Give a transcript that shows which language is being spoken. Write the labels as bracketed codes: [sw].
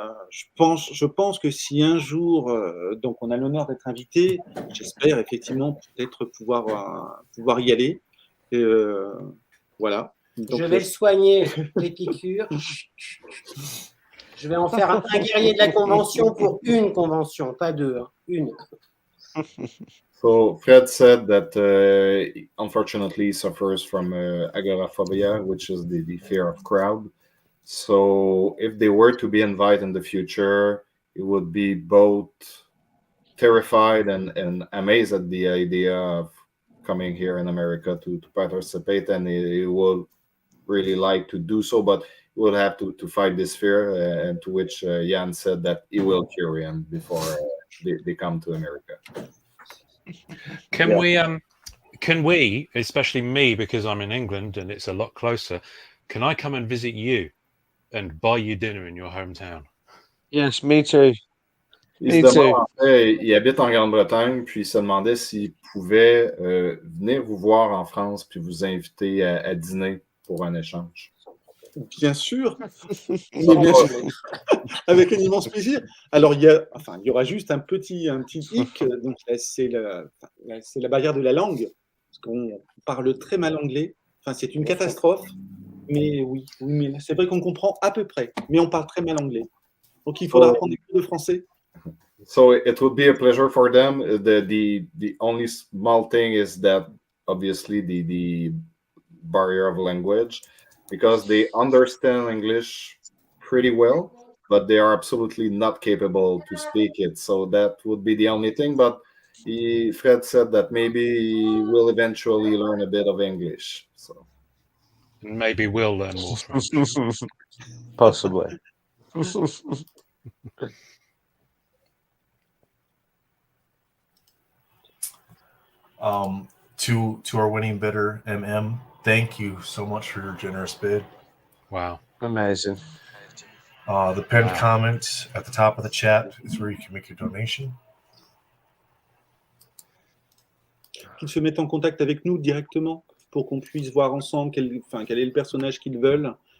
[fr] Je pense que si un jour, donc on a l'honneur d'être invité, j'espère effectivement peut-être pouvoir y aller. Et, voilà. Donc, je vais le soigner, les piqûres. Je vais en faire un guerrier de la convention pour une convention, pas deux, hein, une. [en] So Fred said that unfortunately he suffers from agoraphobia, which is the fear of crowd. So if they were to be invited in the future, it would be both terrified and amazed at the idea of coming here in America to participate, and he would really like to do so, but he will have to fight this fear, and to which Jan said that he will cure him before they come to America. Can we, especially me, because I'm in England and it's a lot closer, can I come and visit you and buy you dinner in your hometown? Yes, me too. [fr] Il habite en Grande-Bretagne, puis il se demandait s'il pouvait venir vous voir en France puis vous inviter à dîner pour un échange. Bien sûr, bien sûr. Avec un immense plaisir. Alors il y aura juste un petit hic. Donc là, c'est la barrière de la langue, parce qu'on parle très mal anglais. Enfin, c'est une catastrophe. Mais oui, mais c'est vrai qu'on comprend à peu près, mais on parle très mal anglais. Donc il faudra apprendre des cours de français. [en] So it would be a pleasure for them. The only small thing is that obviously the barrier of language, because they understand English pretty well, but they are absolutely not capable to speak it. So that would be the only thing. But Fred said that maybe we'll eventually learn a bit of English. So maybe we'll learn more French. Possibly. to our winning bidder, MM. Thank you so much for your generous bid. Wow. Amazing. The pinned comment at the top of the chat is where you can make your donation. [fr] Qu'ils se mettent en contact avec nous directement pour qu'on puisse voir ensemble quel est le personnage qu'ils veulent.